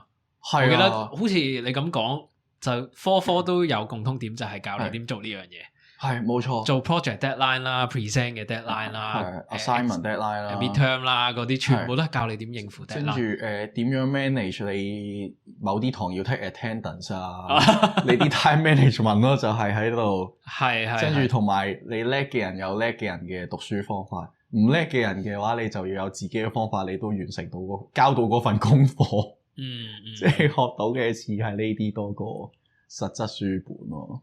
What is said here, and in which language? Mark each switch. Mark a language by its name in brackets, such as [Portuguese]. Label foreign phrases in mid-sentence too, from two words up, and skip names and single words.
[Cantonese] 我記得好似你咁講，就科都有共通點，就係教你點做呢樣嘢。係冇錯，做 [English] project deadline [Cantonese] 啦 ，present 嘅 deadline 啦 [English] ，assignment deadline 啦 [Cantonese] ，midterm 啦，嗰啲全部都係教你點應付 deadline。跟住點樣 manage 你某啲堂要 [English] take attendance [Cantonese] 啊，你啲 [English] time management [Cantonese] 咯，就係喺度。係。跟住同埋你叻嘅人有叻嘅人嘅讀書方法，唔叻嘅人嘅話，你就要有自己嘅方法，你都完成到交到嗰份功課。即係學到嘅似係呢啲多過實質書本咯。